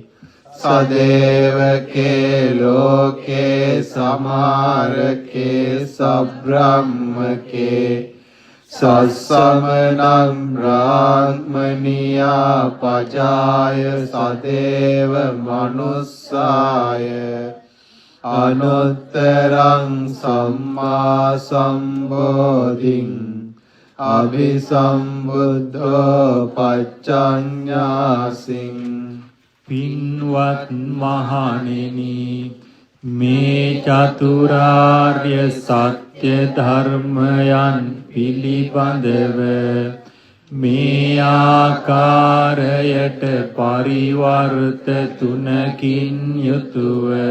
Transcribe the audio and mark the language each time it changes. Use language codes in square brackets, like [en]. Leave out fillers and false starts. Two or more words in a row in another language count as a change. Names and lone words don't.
[pi] සදේවකේ ලෝකේ සමාරකේ සබ්‍රාහ්මකේ සස්සමනං බ්‍රාහ්මනියා පජාය සදේව මනුස්සාය අනුත්තරං සම්මා සම්බෝධිං අභිසම්බුද්ධෝ පච්චඤ්ඤාසින්. [si] පින්වත් මහණෙනි, මේ චතුරාර්ය සත්‍ය ධර්මයන් පිළිබඳව මේ ආකාරයට පරිවර්ත තුනකින් යුතුව